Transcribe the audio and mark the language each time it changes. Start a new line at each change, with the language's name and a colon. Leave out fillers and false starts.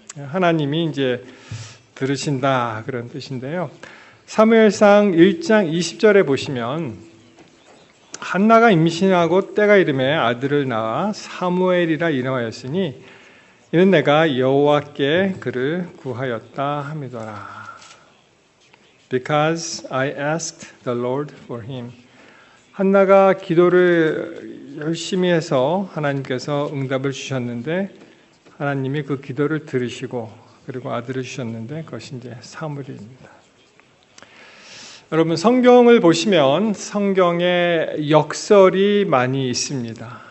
Korean: 하나님이 이제 들으신다 그런 뜻인데요. 사무엘상 1장 20절에 보시면 한나가 임신하고 때가 이름에 아들을 낳아 사무엘이라 이름하였으니 이는 내가 여호와께 그를 구하였다 함이더라.
English: Because I asked the Lord for him.
Korean: 한나가 기도를 열심히 해서 하나님께서 응답을 주셨는데, 하나님이 그 기도를 들으시고 그리고 아들을 주셨는데, 그것이 이제 사무엘입니다. 여러분, 성경을 보시면 성경에 역설이 많이 있습니다.